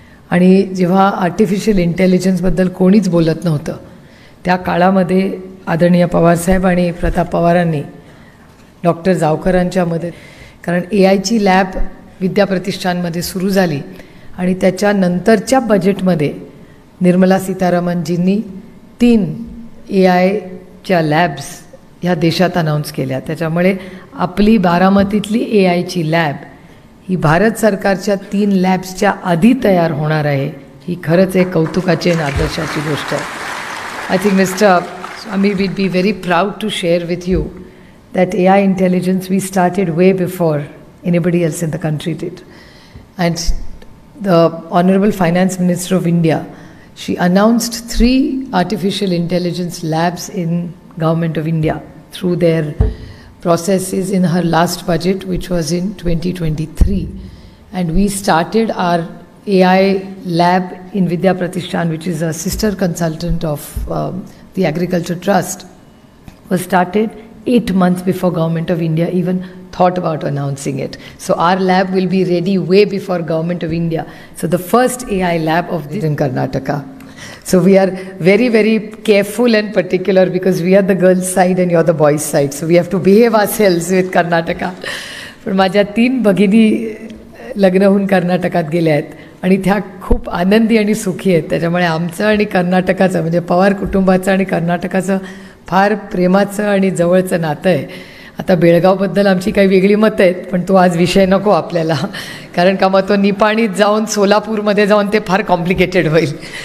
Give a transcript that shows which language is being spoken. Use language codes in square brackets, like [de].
[mr] आणि जेव्हा आर्टिफिशियल इंटेलिजन्सबद्दल कोणीच बोलत नव्हतं त्या काळामध्ये आदरणीय पवारसाहेब आणि प्रताप पवारांनी डॉक्टर जावकरांच्या कारण AIची लॅब विद्याप्रतिष्ठानमध्ये सुरू झाली आणि त्याच्यानंतरच्या बजेटमध्ये निर्मला सीतारामनजींनी 3 AIच्या लॅब्स ह्या देशात अनाऊन्स केल्या. त्याच्यामुळे आपली बारामतीतली AIची लॅब ही भारत सरकारच्या 3 लॅब्सच्या आधी तयार होणार आहे. ही खरंच एक कौतुकाची आणि आदर्शाची गोष्ट आहे. [en] I think mister Ami, we'd be very proud to share with you that AI intelligence we started way before anybody else in the country did. And the Honorable Finance Minister of India, she announced 3 artificial intelligence labs in Government of India through their processes in her last budget, which was in 2023. And we started our AI lab in Vidya Pratishthan, which is a sister consultant of the Agriculture Trust, was started 8 months before Government of India even thought about announcing it. So our lab will be ready way before Government of India. So the first AI lab of this in Karnataka. So we are very, very careful and particular because we are the girls' side and you're the boys' side. So we have to behave ourselves with Karnataka. [mr] पण माझ्या 3 भगिनी लग्न होऊन कर्नाटकात गेल्या आहेत आणि त्या खूप आनंदी आणि सुखी आहेत. त्याच्यामुळे आमचं आणि कर्नाटकाचं म्हणजे पवार कुटुंबाचं आणि कर्नाटकाचं फार प्रेमाचं आणि जवळचं नातं आहे. आता बेळगावबद्दल आमची काही वेगळी मतं आहेत, पण तो आज विषय नको आपल्याला, कारण का मग तो निपाणीत जाऊन सोलापूरमध्ये जाऊन ते फार कॉम्प्लिकेटेड होईल.